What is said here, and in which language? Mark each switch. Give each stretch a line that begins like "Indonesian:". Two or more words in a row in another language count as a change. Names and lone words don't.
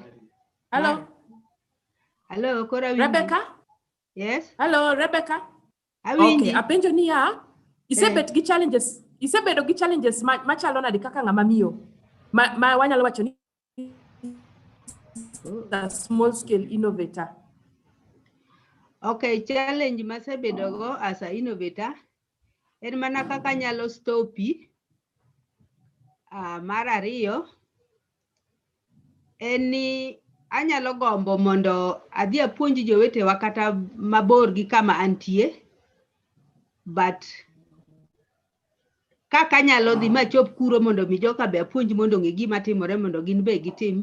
English: Hello.
Luo (Kenya and Tanzania): Hello, kora winji.
English: Rebecca? Yes. Hello, Rebecca.
Luo (Kenya and Tanzania): Awinji. Okay, apenjo ni ya, isebet gi challenges, isebedo gi challenges machalo nade kaka ng'ama miyo. Ma wanyalo wacho ni
English: the small scale innovator.
Luo (Kenya and Tanzania): Okay, challenge masebedo go
English: as a innovator
Luo (Kenya and Tanzania): en mana kaka nyalo stopi. Mar ariyo en ni anyalo gombo mondo adhi apuonj jowetewa kata mabor gi kama antie, but kaka nyalo dhi machop kuro mondo mi joka be apuonj mondo ng'e gima timore mondo gin be gitim.